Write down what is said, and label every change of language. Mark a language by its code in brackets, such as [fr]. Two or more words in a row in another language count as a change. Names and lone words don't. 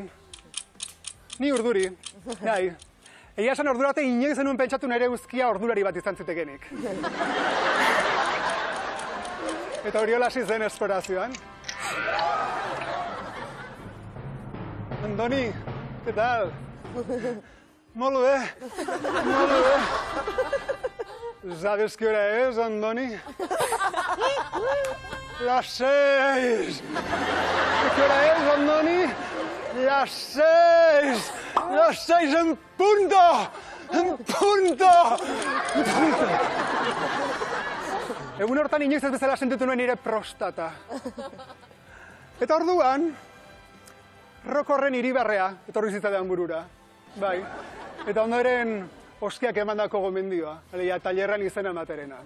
[eu] Ni urduri. Bai. Egia esan ordurate inoiz zenuen pentsatu nire uzkia ordulari bat izan zitekenik. Eta Uriol hasi zen esplorazioan. [es] Andoni, ¿qué tal? [ca] Molt bé, molt bé. [es] ¿Sabes qué hora es, Andoni? Las 6. ¿Qué hora es, Andoni? Las 6. Las 6 en punto. En punto. En punto. [eu] Egun hortan inoiz ez bezala sentitu nuen nire prostata. Eta orduan, Rokorren Iribarrea etorri zitzaidan burura. Bai. Eta ondoren oskiak emandako gomendioa, alegia tailerran izena ematerena.